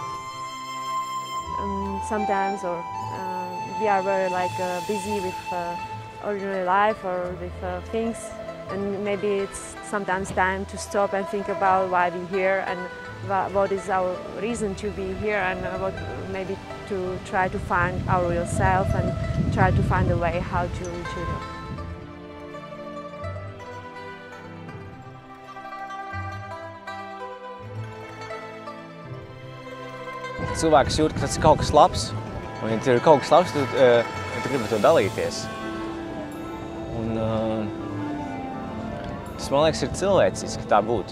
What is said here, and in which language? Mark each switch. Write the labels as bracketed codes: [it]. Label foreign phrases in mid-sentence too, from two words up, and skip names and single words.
[en] Sometimes we are very busy with ordinary life or with things, and maybe it's sometimes time to stop and think about why we're here and what is our reason to be here, and maybe to try to find our real self and try to find a way how to reach it. [lv] Cilvēks jūt, ka tas ir kaut kas labs, un ja tur ir kaut kas labs, tad tu gribi to dalīties. Un, tas, man liekas, ir cilvēciski tā būt.